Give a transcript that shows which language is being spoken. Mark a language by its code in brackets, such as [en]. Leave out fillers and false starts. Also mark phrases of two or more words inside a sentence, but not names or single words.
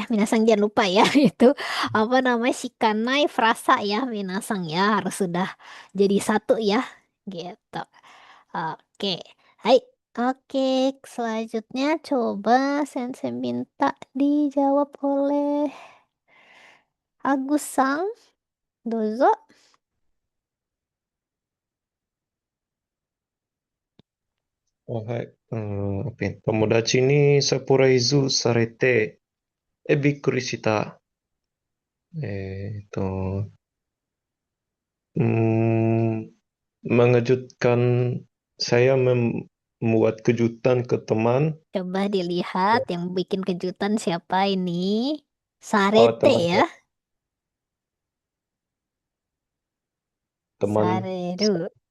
[id] Minasang jangan lupa ya itu apa namanya, shikanai frasa ya Minasang ya, harus sudah jadi satu ya. Gitu. Oke. Hai. Oke, selanjutnya coba Sensei minta dijawab oleh Agus Sang, dozo. [ja] はい。友達にサプライズされて、びっくりした。 [id] えっと、うーん、mengejutkan saya membuat kejutan ke teman. Coba dilihat yang bikin kejutan siapa ini? Oh, Sarete teman ya. saya, teman Sareru.